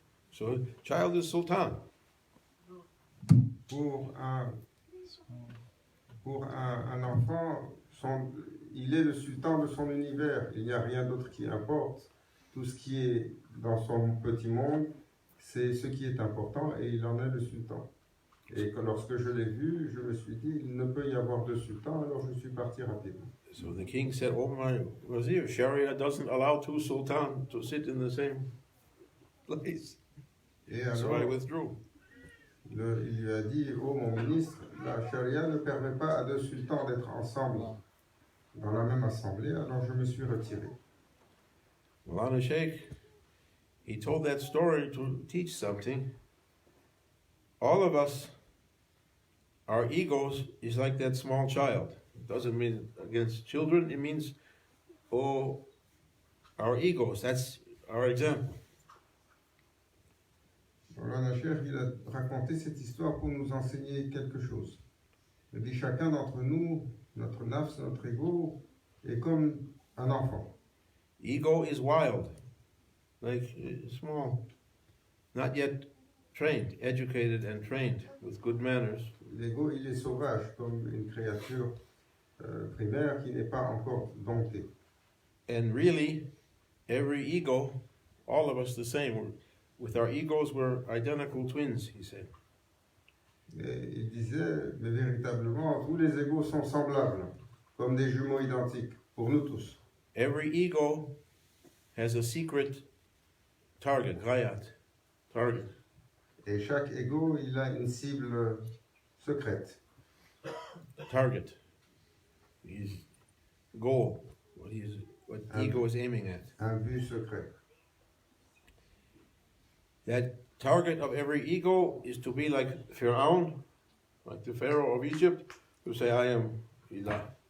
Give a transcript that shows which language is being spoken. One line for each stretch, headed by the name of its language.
English: So, child is sultan.
French: Pour un enfant, il est le sultan de son univers. Il n'y a rien d'autre qui importe. Tout ce qui est dans son petit monde, c'est ce qui est important et il en est le sultan. Et que lorsque je l'ai vu, je me suis dit, il ne peut y avoir deux sultans, alors je suis parti rapidement.
English: So the king said, "Oh my wazir, Sharia doesn't allow two sultans to sit in the same place."
French: Et
English: So I
French: alors,
English: withdrew.
French: il lui a dit, oh mon ministre, la charia ne permet pas à deux sultans d'être ensemble dans la même assemblée, alors je me suis retiré.
English: Maulana Shaykh, he told that story to teach something. All of us, our egos is like that small child. It doesn't mean against children, it means, oh, our egos, that's our example.
French: Maulana Shaykh, il a raconté cette histoire pour nous enseigner quelque chose. Il dit, chacun d'entre nous, notre nafs, notre ego, est comme un enfant.
English: Ego is wild, like small, not yet trained, educated and trained with good manners.
French: L'ego, il est sauvage, comme une créature primaire qui n'est pas encore domptée.
English: And really, every ego, all of us the same. With our egos, we're identical twins, he said.
French: Et il disait, mais véritablement, tous les égos sont semblables, comme des jumeaux identiques, pour nous tous.
English: Every ego has a secret target, ghayat, target.
French: Et chaque ego, il a une cible secrète.
English: Target. His goal, what ego is aiming at.
French: Un but secret.
English: That target of every ego is to be like Pharaoh, like the Pharaoh of Egypt, who say, I am Ilah.